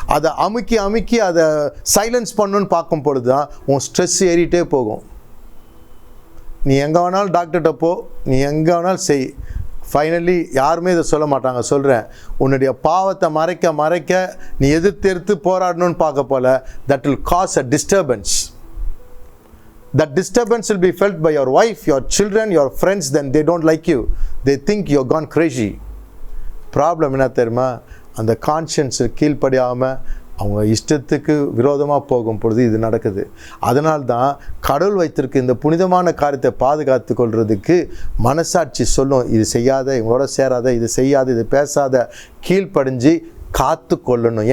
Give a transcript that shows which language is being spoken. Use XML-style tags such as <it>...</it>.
<ta>அதை அமுக்கி அதை சைலன்ஸ் பண்ணணுன்னு பார்க்கும் பொழுது தான் உன் ஸ்ட்ரெஸ் ஏறிட்டே போகும். நீ எங்கே வேணாலும் டாக்டர்கிட்ட போ, நீ எங்கே வேணாலும் செய், ஃபைனலி யாருமே இதை சொல்ல மாட்டாங்க. சொல்கிறேன், உன்னுடைய பாவத்தை மறைக்க நீ எதிர்த்து போராடணும்னு பார்க்க போல,</ta> <en>That will cause a disturbance. That disturbance will be felt by your wife, your children, your friends. Then they don't like you. They think you're gone crazy.</en> <ta>Problem என்ன தெரியுமா? அந்த கான்ஷியன்ஸ் கீழ்ப்படியாமல் அவங்க இஷ்டத்துக்கு விரோதமாக போகும் பொழுது இது நடக்குது. அதனால்தான் கடவுள் வைத்திருக்க இந்த புனிதமான காரியத்தை பாதுகாத்து கொள்வதுக்கு மனசாட்சி சொல்லும், இது செய்யாத, இவங்களோட சேராத, இது செய்யாத, இது பேசாத, கீழ்ப்படிஞ்சு காத்து கொள்ளணும்.</ta>